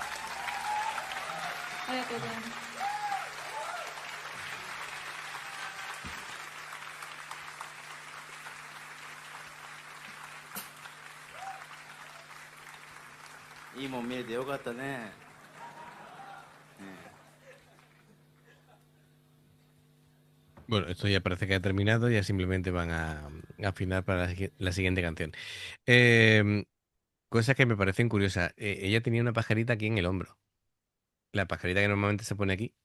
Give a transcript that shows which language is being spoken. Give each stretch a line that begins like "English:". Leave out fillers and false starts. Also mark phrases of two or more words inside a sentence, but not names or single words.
Japanese: ありがとうございます。いいもん見えてよかったね。ね
Spanish: Bueno, esto ya parece que ha terminado, ya simplemente van a afinar para la siguiente canción. Em, Cosas que me parecen curiosas. Ella tenía una pajarita aquí en el hombro. La pajarita que normalmente se pone aquí.